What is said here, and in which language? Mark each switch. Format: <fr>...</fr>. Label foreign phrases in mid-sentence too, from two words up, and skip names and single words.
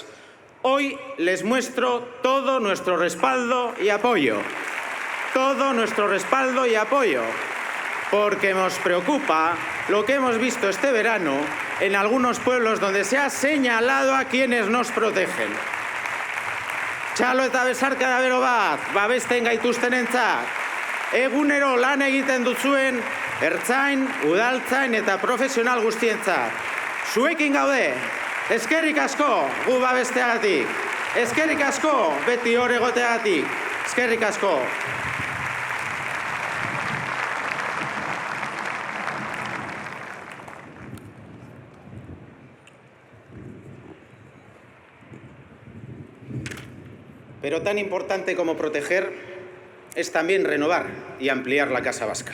<es>Hoy les muestro todo nuestro respaldo y apoyo. Todo nuestro respaldo y apoyo. Porque nos preocupa lo que hemos visto este verano en algunos pueblos donde se ha señalado a quienes nos protegen.</es> <eu>Txalo eta besarka da bero bat, babesten gaituztenentzat. Egunero lan egiten duzuen ertzain, udaltzain eta profesional guztientzat. Zuekin gaude, eskerrik asko gu babesteagatik. Eskerrik asko beti hor egoteagatik. Eskerrik asko.</eu> <es>Pero tan importante como proteger es también renovar y ampliar la Casa Vasca.</es>